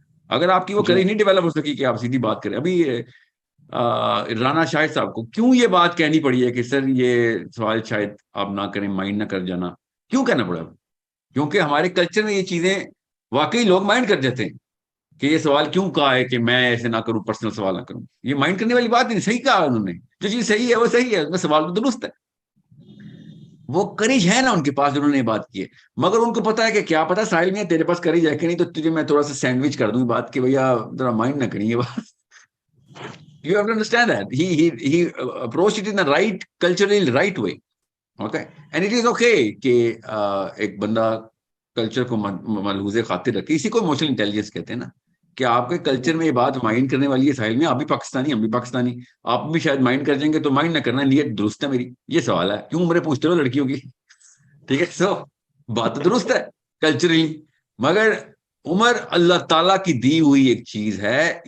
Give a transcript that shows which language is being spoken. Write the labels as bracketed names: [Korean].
[Urdu] اگر آپ کی وہ کریج نہیں ڈیولپ ہو سکی کہ آپ سیدھی بات کریں. ابھی رانا شاہد صاحب کو کیوں یہ بات کہنی پڑی ہے کہ سر یہ سوال شاید آپ نہ کریں, مائنڈ نہ کر جانا, کیوں کہنا پڑا؟ کیونکہ ہمارے کلچر میں یہ چیزیں واقعی لوگ مائنڈ کر جاتے ہیں کہ یہ سوال کیوں کہا ہے کہ میں ایسے نہ کروں, پرسنل سوال نہ کروں. یہ مائنڈ کرنے والی بات نہیں, صحیح کہا انہوں نے, جو چیز صحیح ہے وہ صحیح ہے, اس میں سوال تو درست ہے. وہ کریج ہے نا ان کے پاس جنہوں نے یہ بات کی ہے, مگر ان کو پتا ہے کہ کیا پتا ساحل میں تیرے پاس کریج ہے کہ نہیں, تو تجھے میں تھوڑا سا سینڈوچ کر دوں بات کہ بھیا ذرا مائنڈ نہ کریں یہ بات. [English] You have to understand that he approached it in the right culturally right way. Okay, and it is okay [Urdu] کہ ایک بندہ کلچر کو ملحوظ خاطر رکھے. اسی کو ایموشنل انٹیلیجنس کہتے ہیں نا, کہ آپ کے کلچر میں یہ بات مائنڈ کرنے والی ہے. ساحل میں آپ بھی پاکستانی, ہم بھی پاکستانی, آپ بھی شاید مائنڈ کر جائیں گے, تو مائنڈ نہ کرنا, نیت درست ہے میری. یہ سوال ہے کیوں عمریں پوچھتے ہو لڑکیوں کی, ٹھیک ہے. سو بات درست ہے کلچرلی, مگر عمر اللہ تعالیٰ کی دی ہوئی ایک چیز ہے.